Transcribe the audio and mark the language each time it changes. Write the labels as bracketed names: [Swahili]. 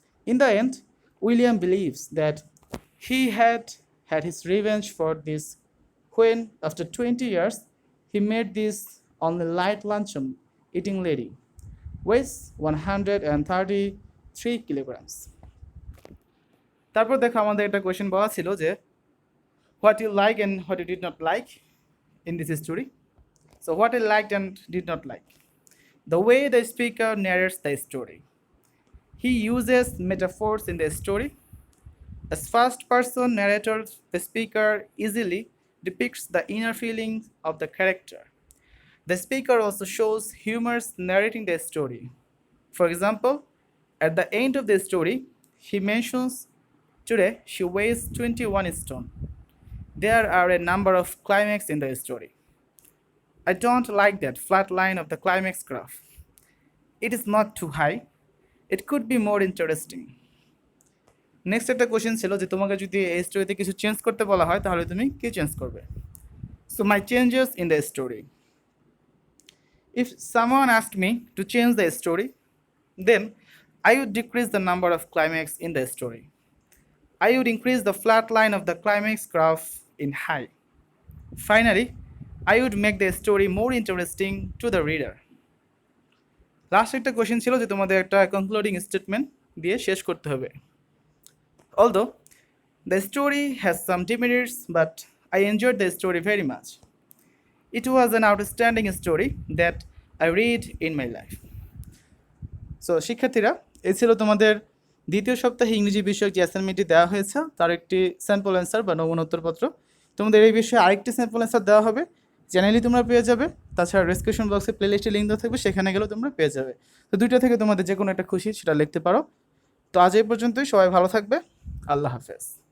[English] In the end, William believes that he had had his revenge for this when, after 20 years, he met this only light luncheon eating lady, weighs 133 kilograms. [Bangla] তারপর দেখো আমাদের একটা question বলা ছিল যে [English] What you like and what you did not like in this story. So what I liked and did not like. The way the speaker narrates the story. He uses metaphors in the story. As first-person narrator, the speaker easily depicts the inner feelings of the character. The speaker also shows humor narrating the story. For example, at the end of the story, he mentions today she weighs 21 stone. There are a number of climax in the story. I don't like that flat line of the climax graph. It is not too high. It could be more interesting. [Bangla] Next একটা question ছিল যে তোমাকে যদি এই স্টোরিতে কিছু change করতে বলা হয় তাহলে তুমি কি চেঞ্জ করবে. [English] So my changes in the story. If someone asked me to change the story, then I would decrease the number of climax in the story. I would increase the flat line of the climax graph in high. Finally, I would make the story more interesting to the reader. [Bangla] Last একটা question ছিল যে তোমাদের একটা concluding statement দিয়ে শেষ করতে হবে. [English] Although the story has some demerits, but I enjoyed the story very much. It was an outstanding story that I read in my life. [Bangla] So শিক্ষার্থীরা, এই ছিল তোমাদের দ্বিতীয় সপ্তাহে ইংরেজি বিষয়ক যে অ্যাসাইনমেন্টটি দেওয়া হয়েছে তার একটি স্যাম্পল অ্যান্সার বা নমুনা উত্তরপত্র. তোমাদের এই বিষয়ে আরেকটি স্যাম্পল অ্যান্সার দেওয়া হবে, চ্যানেলই তোমরা পেয়ে যাবে. তাছাড়া ডেসক্রিপশন বক্সে প্লেলিস্টে লিঙ্ক দেওয়া থাকবে, সেখানে গেলেও তোমরা পেয়ে যাবে. তো দুইটা থেকে তোমাদের যে কোনো একটা খুশি সেটা লিখতে পারো. তো আজ এই পর্যন্তই. সবাই ভালো থাকবে. আল্লাহ হাফেজ.